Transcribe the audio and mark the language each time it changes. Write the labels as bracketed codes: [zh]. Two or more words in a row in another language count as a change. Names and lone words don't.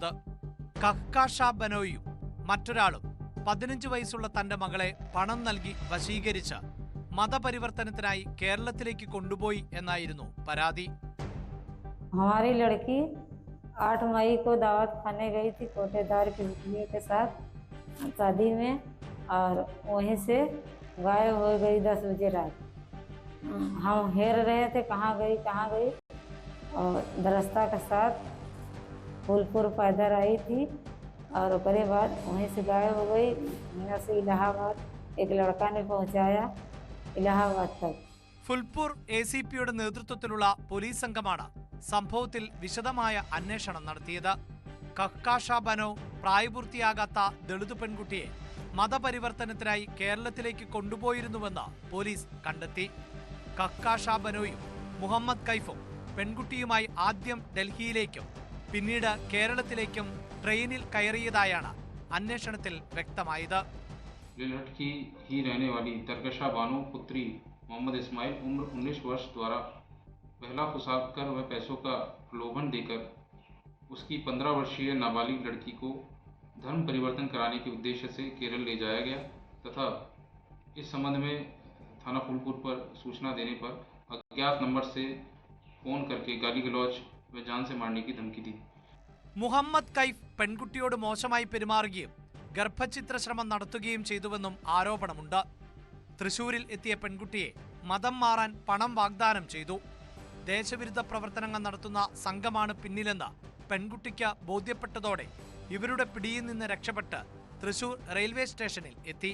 [ml] കക്കാഷ ബനോയും മറ്റൊരാളും 15 വയസ്സുള്ള തന്റെ മകളെ പണം നൽകി വശീകരിച്ച് മതപരിവർത്തനത്തിനായി കേരളത്തിലേക്ക് കൊണ്ടുപോയി എന്നായിരുന്നു പരാതി. [hi] हमारी लड़की 8 मई को दावत खाने गई थी कोटेदार के बिटिया के साथ शादी में और वहीं से गायब हो गई 10 बजे रात. हम हेर रहे थे कहाँ गई और दरस्ता के साथ फूलपुर पैदल आई थी और उसके बाद वहीं से गायब हो गई. यहाँ से इलाहाबाद एक लड़का ने पहुँचाया इलाहाबाद तक. [ml] ഫുൽപൂർ ACPയുടെ നേതൃത്വത്തിലുള്ള പോലീസ് സംഘമാണ് സംഭവത്തിൽ വിശദമായ അന്വേഷണം നടത്തിയത്. കക്കാഷ ബനോ പ്രായപൂർത്തിയാകാത്ത ദളിത് പെൺകുട്ടിയെ മതപരിവർത്തനത്തിനായി കേരളത്തിലേക്ക് കൊണ്ടുപോയിരുന്നുവെന്ന് പോലീസ് കണ്ടെത്തി. കക്കാഷ ബനോയും മുഹമ്മദ് കൈഫും പെൺകുട്ടിയുമായി ആദ്യം ഡൽഹിയിലേക്കും പിന്നീട് കേരളത്തിലേക്കും ട്രെയിനിൽ കയറിയതായാണ് അന്വേഷണത്തിൽ വ്യക്തമായത്. [hi] लिलहट की ही रहने वाली तरकशा बानो पुत्री मोहम्मद इस्माइल उम्र 19 वर्ष द्वारा पहला फुसाद कर व पैसों का प्रलोभन देकर उसकी 15 वर्षीय नाबालिग लड़की को धर्म परिवर्तन कराने के उद्देश्य से केरल ले जाया गया तथा इस संबंध में थाना फूलपुर पर सूचना देने पर अज्ञात नंबर से फ़ोन करके गाली गलौज व जान से मारने की धमकी दी. [ml] മുഹമ്മദ് കൈഫ് പെൺകുട്ടിയോട് മോശമായി പെരുമാറുകയും ഗർഭഛിദ്രശ്രമം നടത്തുകയും ചെയ്തുവെന്നും ആരോപണമുണ്ട്. തൃശൂരിൽ എത്തിയ പെൺകുട്ടിയെ മതം മാറാൻ പണം വാഗ്ദാനം ചെയ്തു. ദേശവിരുദ്ധ പ്രവർത്തനങ്ങൾ നടത്തുന്ന സംഘമാണ് പിന്നിലെന്ന് പെൺകുട്ടിക്ക് ബോധ്യപ്പെട്ടതോടെ ഇവരുടെ പിടിയിൽ നിന്ന് രക്ഷപ്പെട്ട് തൃശൂർ റെയിൽവേ സ്റ്റേഷനിൽ എത്തി.